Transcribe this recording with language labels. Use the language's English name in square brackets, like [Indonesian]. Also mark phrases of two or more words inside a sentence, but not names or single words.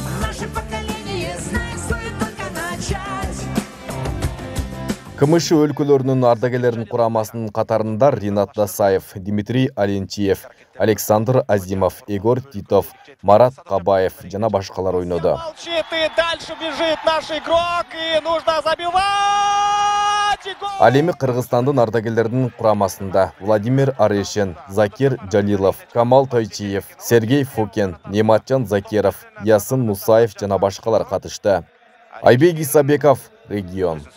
[Kyrgyz] КМШ өлкөлөрүнүн ардагерлеринин курамасынын катарында Ринат Дасаев, Дмитрий Аленчиев, Александр Азимов, Егор Титов, Марат Кабаев жана башкалар ойноду. [Russian] Дальше бежит наш игрок и нужно забивать! [Kyrgyz] Ал эми Кыргызстандын ардагерлеринин курамасында Владимир Арешин, Закир Жалилов, Камал Тойчиев, Сергей Фокен, Нематжан Закиров, Ясын Мусаев жана башкалар катышты. Айбек Исабеков, Регион.